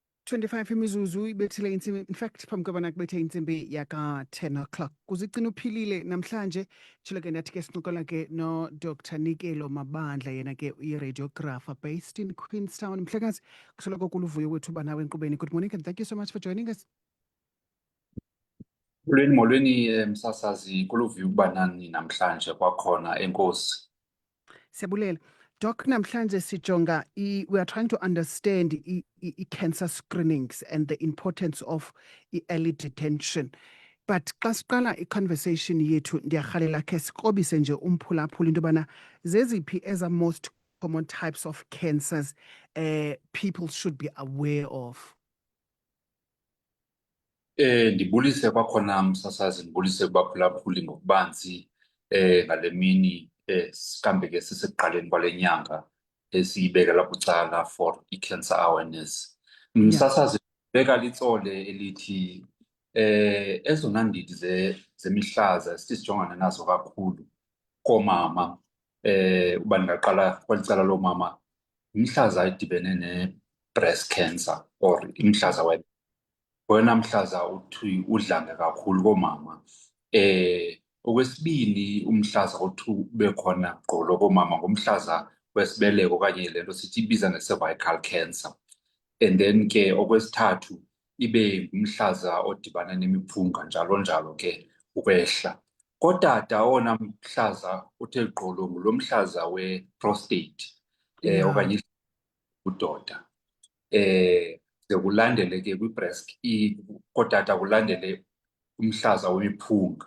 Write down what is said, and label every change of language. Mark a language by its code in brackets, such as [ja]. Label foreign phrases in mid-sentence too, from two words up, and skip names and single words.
[xh] 25 imizuzu ibethile insimbi, in fact phambi kobana kubethe insimbi yaka 10 o'clock. Kuzigcina uphilile namhlanje tshilo ke nathi ke sincokola ke no Dr. Nikelo Mabandla, yena ke i-radiographer based in Queenstown. Mhlekazi, kusoloko kuluvuyo wethu uba nawe enkqubeni. [en] Good morning and thank you so much for joining us. [xh] Molweni msasazi, kuluvuyo ukuba nani namhlanje kwakhona, enkosi. Siyabulela. [en] Doc, [xh] namhlanje sijonga [en] we are trying to understand cancer screenings and the importance of early detection. [xh] But xa siqala i-conversation yethu ndiyarhalela khe sikrobise nje umphulaphula into yobana zeziphi eza [en] most common types of cancers people should be aware of. [xh] Ndibulise kwakhona msasazi, ndibulise kubaphulaphuli ngokubanzi ngale mini sikambe ke sisekuqaleni kwale nyanga esiyibekela bucala for i-cancer awareness. Msasazi, beka litsole elithi ezona ndidi zemihlaza sisijongana nazo kakhulu koomama, uba ndingaqala kwalicala loomama, imihlaza edibene ne-breast cancer or imihlaza wena mhlaza uthi udlange kakhulu koomama. Okwesibini, umhlaza othi ube khona gqolo koomama ngumhlaza wesibeleko okanye le nto sithi ibiza nge-cervical cancer. And then ke okwesithathu ibe ngumhlaza odibana nemiphunga njalo njalo ke ukwehla. Kodwa owona mhlaza uthe gqolo ngulo mhlaza we-prostate okanye udoda. Kulandele ke kwi-breast, kodwa kulandele umhlaza wemiphunga.